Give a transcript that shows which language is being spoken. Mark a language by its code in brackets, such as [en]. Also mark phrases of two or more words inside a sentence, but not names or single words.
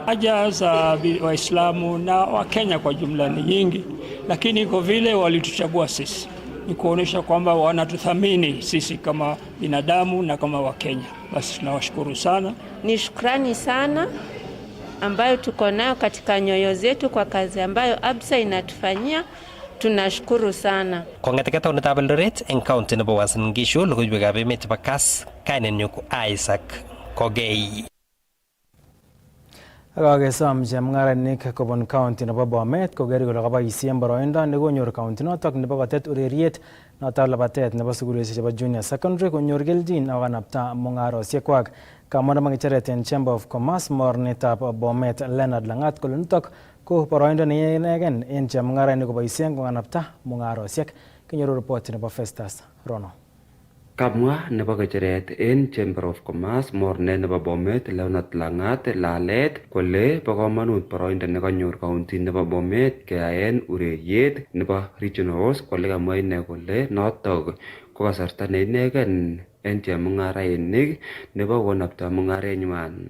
[sw] Haja za Waislamu na Wakenya kwa jumla ni nyingi, lakini kwa vile walituchagua sisi ni kuonesha kwamba wanatuthamini sisi kama binadamu na kama Wakenya. Basi tunawashukuru sana. Ni shukrani sana ambayo tuko nayo katika nyoyo zetu kwa kazi ambayo Absa inatufanyia. Tunashukuru sana. [kln] Kong'ete taonitab Eldoret eng county nebo Uasin Gishu, logoiwekab emet chebo Kass, kainenyu ko Isaac Kogei. Akakesom chemung'aranik kobun county nebo Bomet koker kole kaboisien boroindo nekonyor county notok nebo kotet ureriet notok labatet nebo sukulishek chebo [en] junior secondary [kln] konyor keljin ak kanapta mung'arosiekwak. Kamwa namang ngecheret en [en] Chamber of Commerce [kln] mornetab Bomet Leonard Langat kole nitok ko boroindo neinegen en chemung'arainik koboisien kokanapta mung'arosiek. Kinyoru report nebo Festus Rono. Kamwa nebo ngecheret en [en] Chamber of Commerce [kln] mornet nebo Bomet Leonard Langat lalet kole bo komonut boroindo nekanyor county nebo Bomet keyaen ureriet nebo regionals kole kamwa ine kole notok ko kasarta neinegen en chemung'arainik nebo konapta mung'arenywan.